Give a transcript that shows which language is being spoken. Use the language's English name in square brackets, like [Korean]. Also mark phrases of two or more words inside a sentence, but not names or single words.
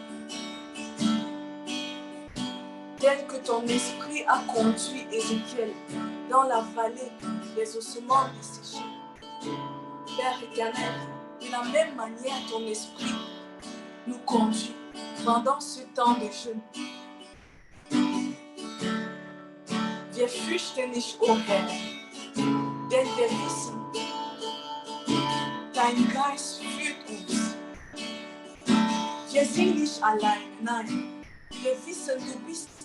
[French] Tel que ton esprit a conduit Ézéchiel dans la vallée des ossements desséchés. Père éternel, de la même manière, ton esprit nous conduit pendant ce temps de jeûne. [German] Wir fürchten nicht, o Herr, denn wir wissen, dein Geist führt uns. Wir sind nicht allein, nein, wir wissen, du bist.